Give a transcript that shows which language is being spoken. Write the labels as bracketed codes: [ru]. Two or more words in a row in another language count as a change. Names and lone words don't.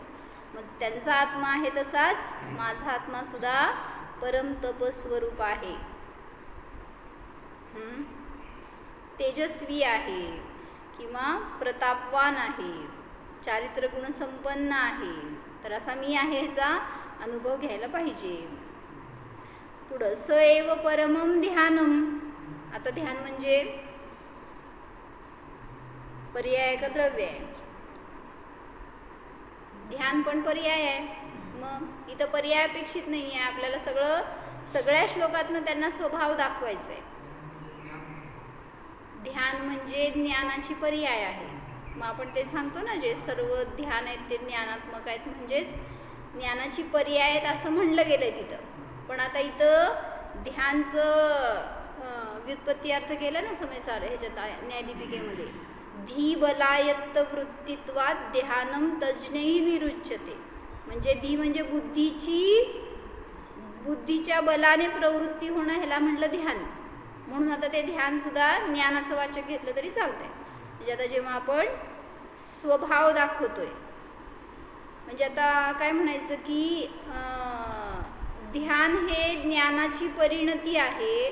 [mr] मग त्यांचा आत्मा आहे तसाच माझा आत्मा सुद्धा परम तप स्वरूप आहे. तेजस्वी आहे किंवा प्रतापवान आहे, चारित्र गुण संपन्न आहे. तर असा मी आहे ह्याचा अनुभव घ्यायला पाहिजे. [sa] पुढं सएव परमम ध्यानम. [mr] आता ध्यान म्हणजे पर्याय का द्रव्य आहे? ध्यान पण पर्याय आहे. मग इथं पर्याय अपेक्षित नाही आहे आपल्याला. सगळ्या श्लोकातनं त्यांना स्वभाव दाखवायचा आहे. ध्यान म्हणजे ज्ञानाची पर्याय आहे. मग आपण ते सांगतो ना, जे सर्व ध्यान आहेत ते ज्ञानात्मक आहेत, म्हणजेच ज्ञानाची पर्याय आहेत असं म्हणलं गेलं आहे तिथं. पण आता इथं ध्यानचं व्युत्पत्ती अर्थ केलं ना समयसार ह्याच्यात न्यायदीपिकेमध्ये. [sa] धी बलायत्त वृत्तित्वात ध्यानम तज्ज्ञैः निरुच्यते. [mr] म्हणजे धी म्हणजे बुद्धीच्या बलाने प्रवृत्ती होणं, ह्याला म्हटलं ध्यान. म्हणून आता ते ध्यानसुद्धा ज्ञानाचं वाचक घेतलं तरी चालतंय. म्हणजे आता जेव्हा आपण स्वभाव दाखवतोय, म्हणजे आता काय म्हणायचं की ध्यान हे ज्ञानाची परिणती आहे.